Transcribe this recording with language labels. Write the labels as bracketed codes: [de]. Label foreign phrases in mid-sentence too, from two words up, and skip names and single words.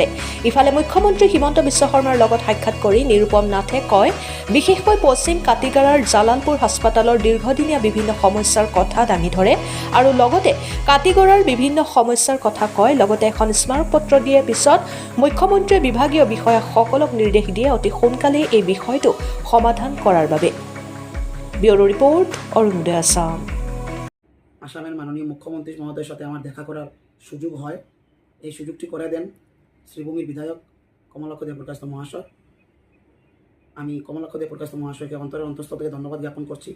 [as] ইফালে মুখ্যমন্ত্ৰী হিমন্ত বিশ্ব শৰ্মাৰ লগত সাক্ষাৎ কৰি নিৰুপম নাথে কয়, বিশেষকৈ পশ্চিম কাটিগড়াৰ জালালপুৰ হাস্পতালৰ দীৰ্ঘদিনীয়া বিভিন্ন সমস্যাৰ কথা দাঙি ধৰে আৰু লগতে কাটিগড়াৰ বিভিন্ন সমস্যাৰ কথা কয়। লগতে এখন স্মাৰকপত্ৰ দিয়াৰ পিছত মুখ্যমন্ত্ৰীয়ে বিভাগীয় বিষয়াসকলক নিৰ্দেশ দিয়ে অতি সোনকালে এই বিষয়টো সমাধান কৰাৰ বাবে। [bn] ব্যুরো রিপোর্ট অরুণোদয় আসাম। আসামের মাননীয় মুখ্যমন্ত্রী মহোদয়ের সাথে আমার দেখা করার সুযোগ হয়। এই সুযোগটি করে দেন শ্রীভূমির বিধায়ক কমলাক্ষ দেবপ্রকাশ মহাশয়। আমি কমলাক্ষ দেবপ্রকাশ মহাশয়কে অন্তরের অন্তঃস্থল থেকে ধন্যবাদ জ্ঞাপন করছি।